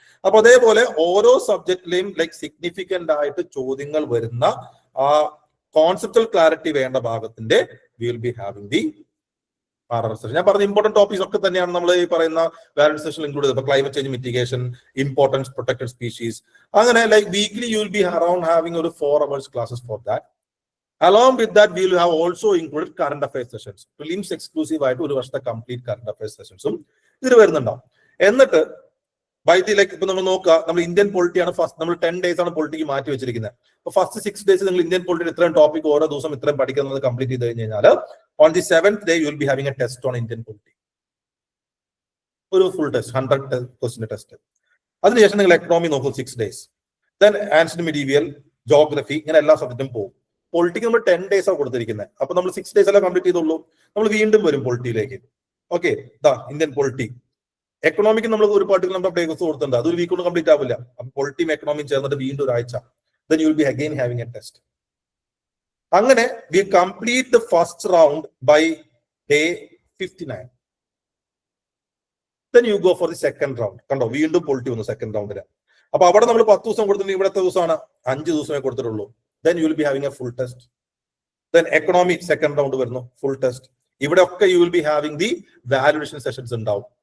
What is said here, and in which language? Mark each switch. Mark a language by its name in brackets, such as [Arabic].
[Malayalam] അപ്പൊ അതേപോലെ ഓരോ സബ്ജക്റ്റിലെയും സിഗ്നിഫിക്കന്റ് ആയിട്ട് ചോദ്യങ്ങൾ വരുന്ന ആ കോൺസെപ്റ്റൽ ക്ലാരിറ്റി വേണ്ട ഭാഗത്തിന്റെ [English] we will be having the [Malayalam] RRR session. ഞാൻ പറഞ്ഞ ഇമ്പോർട്ടന്റ് ടോപ്പിക്സ് ഒക്കെ തന്നെയാണ് നമ്മൾ ഈ പറയുന്ന വാല്യൂഡ് സെഷൻ ഇൻക്ലൂഡ് ചെയ്തത്. Climate change mitigation, importance protected species, അങ്ങനെ weekly [English] you will be around having [Malayalam] ഒരു 4 hours classes for that. [English] Along with that, we will have also included current affairs sessions. [Malayalam] Prelims exclusive ആയിട്ട് ഒരു വർഷത്തെ complete current affairs സെഷൻസും ഇതിൽ വരുന്നുണ്ടാവും. എന്നിട്ട് by the ഇപ്പൊ നമ്മൾ നോക്കുക, നമ്മൾ ഇന്ത്യൻ പൊളിറ്റിയാണ് ഫസ്റ്റ്, നമ്മൾ 10 days ആണ് പൊളിറ്റിക്ക് മാറ്റി വെച്ചിരിക്കുന്നത്. അപ്പൊ ഫസ്റ്റ് 6 days നിങ്ങൾ ഇന്ത്യൻ പൊളിറ്റിയിൽ ഇത്രയും ടോപ്പിക് ഓരോ ദിവസം ഇത്രയും പഠിക്കുന്നത് കംപ്ലീറ്റ് ചെയ്ത് കഴിഞ്ഞ് കഴിഞ്ഞാൽ [English] on the 7th day you will be having a test on Indian polity. [Malayalam] ഒരു ഫുൾ ടെസ്റ്റ്, 100 ക്വസ്റ്റ്യൻ ടെസ്റ്റ്. അതിനുശേഷം നിങ്ങൾ എക്കണോമി നോക്കും 6 days. Then ancient medieval, geography, ഇങ്ങനെ എല്ലാ സബ്ജക്റ്റും പോകും. പൊളിറ്റിക്ക് നമ്മൾ 10 days ആണ് കൊടുത്തിരിക്കുന്നത്. അപ്പൊ നമ്മൾ 6 days എല്ലാം കംപ്ലീറ്റ് ചെയ്തുള്ളൂ. നമ്മൾ വീണ്ടും വരും പൊളിറ്റിയിലേക്ക്. Okay, Indian polity. എക്കണോമിക്ക് നമ്മൾ ഒരു പാർട്ടിക്കൽ നമ്പർ ഡേസ് കൊടുത്തിട്ടുണ്ട്, അതൊരു വീക്ക് കൊണ്ട് കംപ്ലീറ്റ് ആവില്ല. അപ്പൊ പൊളിറ്റിയും എക്കണോമിയും ചേർന്നിട്ട് വീണ്ടും ഒരാഴ്ച. [English] Then you will be again having a test. [Malayalam] അങ്ങനെ [English] We complete the first round by day 59. Then you go for the second round. [Malayalam] കണ്ടോ, വീണ്ടും പൊളിറ്റി വന്നു സെക്കൻഡ് റൗണ്ടില്. അപ്പൊ അവിടെ നമ്മൾ 10 ദിവസം കൊടുത്തിട്ടുണ്ട്, ഇവിടത്തെ ദിവസമാണ് 5 ദിവസമേ കൊടുത്തിട്ടുള്ളൂ. [English] Then you will be having a full test. Then economy second round [Malayalam] വരുന്നു, [English] full test. [Malayalam] ഇവിടെ ഒക്കെ [English] you will be having the valuation sessions [Malayalam] ഉണ്ടാവും.